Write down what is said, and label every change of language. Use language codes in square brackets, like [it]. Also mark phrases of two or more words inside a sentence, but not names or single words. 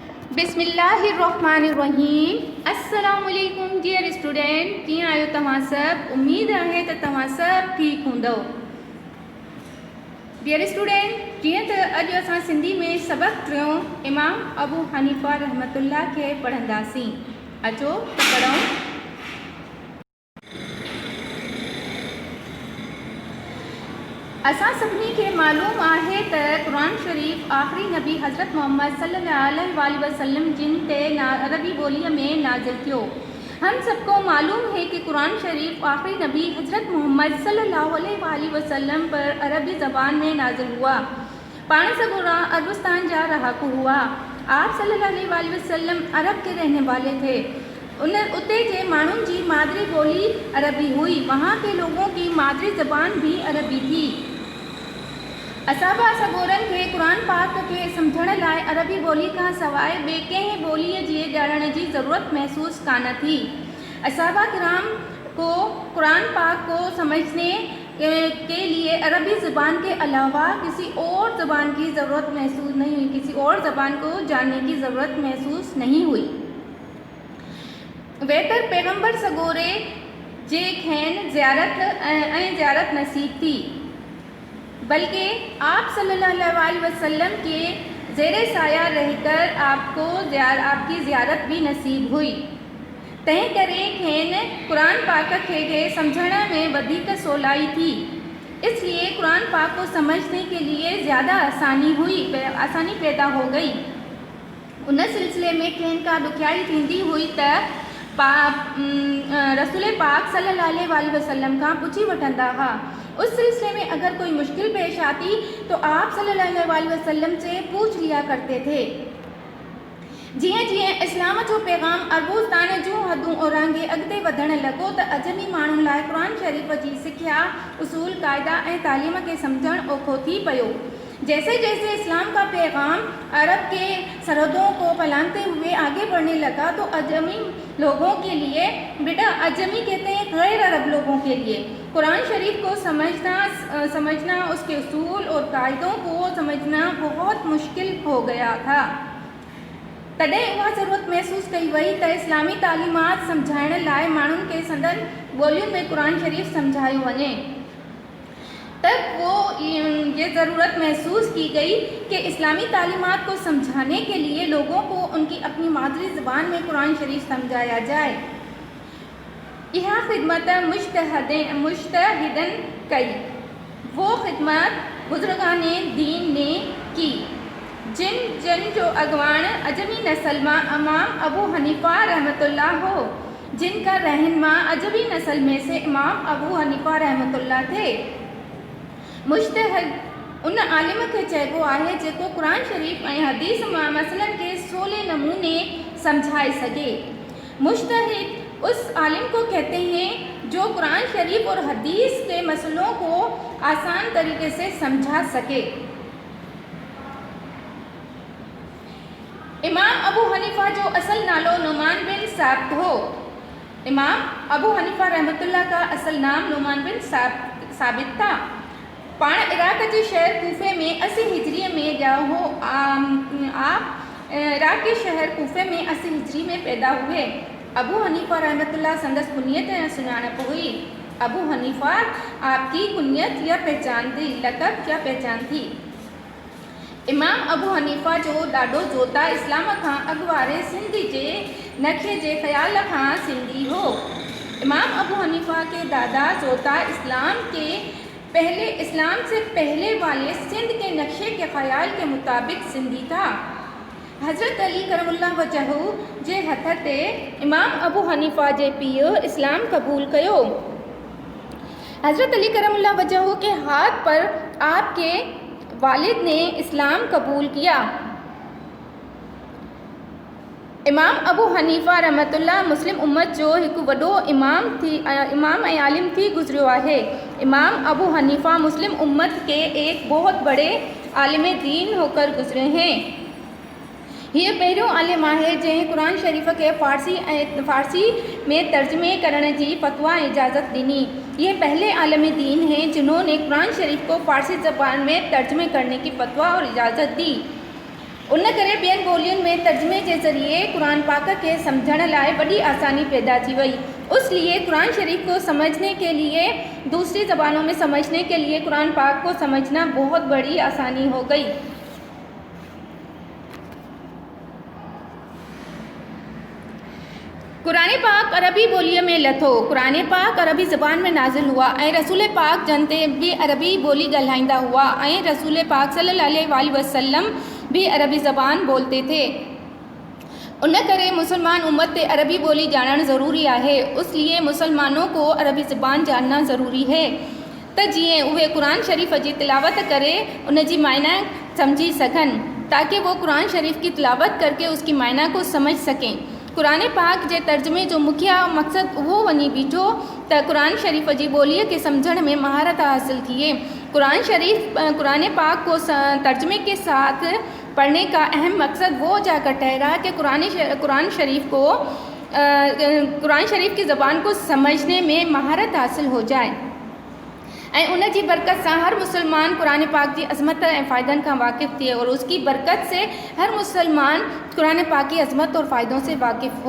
[ar] بسم اللہ الرحمن الرحیم السلام علیکم [en] dear student [sd] کی آयो तव्हां सब उम्मीद है त तव्हां सब ठीक हूंदो। [en] dear student [sd] जीअं त अॼु असां सिंधी में सबक़ टियों इमाम अबू हनीफ़ा रहमतुल्लाह खे पढ़ंदासीं। अचो त पढ़ूं। असां सभिनी खे मालूम है त कुरान शरीफ़ आख़िरी नबी हज़रत मोहम्मद सल्लल्लाहु अलैहि वसल्लम जिन ते अरबी ॿोलीअ में नाज़िल थियो। [ur] ہم سب کو معلوم ہے کہ قرآن شریف آخری نبی حضرت محمد صلی اللہ علیہ وسلم پر عربی زبان میں نازل ہوا. [sd] पाण सगुरा अरबस्तान जा रहाकू हुआ। [ur] آپ صلی اللہ علیہ وسلم عرب کے رہنے والے تھے. [sd] उते के माण्हुनि जी मादरी बोली अरबी हुई। [ur] وہاں کے لوگوں کی مادری زبان بھی عربی تھی. [sd] असाबा सगोरन खे कुरान पाक के समझण लाइ अरबी बोली का सवाइ ॿिए कंहिं ॿोलीअ जी ॼाणण जी ज़रूरत महसूस कान थी। [ur] اصحابہ کرام کو قرآن پاک کو سمجھنے کے لیے عربی زبان کے علاوہ کسی اور زبان کی ضرورت محسوس نہیں ہوئی، کسی اور زبان کو جاننے کی ضرورت محسوس نہیں ہوئی. [sd] वेतर पैगम्बर सगोरे जे खैन ज़ियारत नसीब थी, [ur] بلکہ آپ صلی اللہ علیہ وسلم کے زیرِ سایہ رہ کر آپ کی زیارت بھی نصیب ہوئی. [sd] तंहिं करे खेन कुरान पाक के समझण में वधिक सवलाई थी। [ur] اس لیے قرآن پاک کو سمجھنے کے لیے زیادہ آسانی پیدا ہو گئی. [sd] उन सिलसिले में खेन का दुखियाई थींदी हुई त रसूल पाक सल्लल्लाहु अलैहि वसल्लम का पुछी वठंदा हा। [ur] اس سلسلے میں اگر کوئی مشکل پیش آتی تو آپ صلی اللہ علیہ وسلم سے پوچھ لیا کرتے تھے. [sd] जीअं जीअं इस्लाम जो पैगाम अरबोस्तान जूं हदूं ओरांगे अॻिते वधण लॻो त अजमी माण्हुनि लाइ कुरान शरीफ़ जी सिख्या, उसूल, क़ाइदा ऐं तालीम के समझणु औखो थी पियो। [ur] جیسے جیسے اسلام کا پیغام عرب کے سرحدوں کو پھیلاتے ہوئے آگے بڑھنے لگا تو عجمی لوگوں کے لیے، بیٹا عجمی کہتے ہیں غیر عرب لوگوں کے لیے، قرآن شریف کو سمجھنا اس کے اصول اور قاعدوں کو سمجھنا بہت مشکل ہو گیا تھا. [sd] तॾहिं उहा ज़रूरत महसूस कई वई त इस्लामी तालीमात समझाइण लाइ माण्हुनि खे संदन ॿोलियुनि में कुरान शरीफ समझायो वञे। [ur] تب وہ یہ ضرورت محسوس کی گئی کہ اسلامی تعلیمات کو سمجھانے کے لیے لوگوں کو ان کی اپنی مادری زبان میں قرآن شریف سمجھایا جائے. [sd] यह खिदमत मुज्तहिदन कई, [ur] وہ خدمت بزرگانِ دین نے کی [sd] जिन जो अगवान अजमी नस्ल में इमाम अबू हनीफ़ा रहमतुल्लाह हो, [ur] جن کا رہنما عجمی نسل میں سے امام ابو حنیفہ رحمۃ اللہ تھے. [sd] मुज्तहिद उन आलिम के चइबो आहे जेको कुरान शरीफ ऐं हदीस मसलन के 16 नमूने समझाए सके। [ur] مجتہد اس عالم کو کہتے ہیں جو قرآن شریف اور حدیث کے مسئلوں کو آسان طریقے سے سمجھا سکے. [sd] इमाम अबू हनीफ़ा जो असल नालो नुमान बिन साबित हो। [ur] امام ابو حنیفہ رحمۃ اللہ کا اصل نام نعمان بن ثابت تھا. [sd] पाण इराक के शहर कूफे में 80 हिजरी में ॼा हो। [ur] آپ عراق کے شہر کوفے میں 80 ہجری میں پیدا ہوئے. [sd] अबू हनीफ़ा रहमतुल्लाह संदस कुनियत या सुञाणप हुई। [ur] ابو حنیفہ آپ کی کنیت یا پہچان تھی، لقب یا پہچان تھی. [sd] इमाम अबू हनीफ़ा जो ॾाढो जोता इस्लाम खां अॻुवारे सिंध जे नक्शे जे ख़्याल खां सिंधी हो। [ur] امام ابو حنیفہ کے دادا جوتا اسلام سے پہلے والے سندھ کے نقشے کے خیال کے مطابق سندھی تھا. [sd] हज़रत अली करमुल्लाह वजहू जे हथ ते इमाम अबू हनीफ़ा जे पीउ इस्लाम क़बूल कयो। [ur] حضرت علی کرم اللہ وجہہ کے ہاتھ پر آپ کے والد نے اسلام قبول کیا. [sd] इमाम अबू हनीफ़ा रहमतुल्लाह मुस्लिम उम्मत जो एक वॾो इमाम ऐं आलिम थी गुज़रियो आहे। [ur] امام ابو حنیفہ مسلم امت کے ایک بہت بڑے عالم دین ہو کر گزرے ہیں. [sd] ये पहिरियों आलिम आहे जंहिं कुरान शरीफ़ के फ़ारसी में तर्जुमे करण की फतवा इजाज़त दी। [ur] یہ پہلے عالم دین ہیں جنہوں نے قرآن شریف کو فارسی زبان میں ترجمے کرنے کی فتویٰ اور اجازت دی. [sd] उन करे ॿियनि ॿोलियुनि में तर्जुमे जे ज़रिए कुरान पाक के समझण लाइ वॾी आसानी पैदा थी वई। [ur] اس لیے قرآن شریف کو سمجھنے کے لیے، دوسری زبانوں میں سمجھنے کے لیے قرآن پاک کو سمجھنا بہت بڑی آسانی ہو گئی. [sd] कुरान पाक अरबी बोलीअ में लथो। [ur] قرآن پاک عربی زبان میں نازل ہوا [sd] ऐं रसूल पाक जन ते भी अरबी बोली ॻाल्हाईंदा हुआ [ur] ऐं رسول پاک صلی اللہ علیہ وسلم بھی عربی زبان بولتے تھے. [sd] उन करे मुसलमान उम्मत ते अरबी बोली जानना ज़रूरी है। [ur] اس لیے مسلمانوں کو عربی زبان جاننا ضروری ہے [sd] त जीअं उहे कुरान शरीफ की तिलावत करे उन जी मायना समझी सकन, [ur] تاکہ وہ قرآن شریف کی تلاوت کر کے اس کی معنی کو سمجھ سکیں. [sd] कुरान पाक जे तर्जुमे जो मुख्य मकसद वो वनी बीठो त कुरान शरीफ की बोलीअ के समझण में महारत हासिल थिए। [ur] قرآن پاک کو ترجمے کے ساتھ پڑھنے کا اہم مقصد وہ جا کر ٹھہرا کہ قرآن شریف کی زبان کو سمجھنے میں مہارت حاصل ہو جائے [sd] ऐं उन जी बरकत से हर मुसलमान कुरान पाक की अज़मत और फ़ायदन का वाकिफ़ थिए [ur] اور اس کی برکت سے ہر مسلمان قرآن پاک کی عظمت اور فائدوں سے واقف ہو.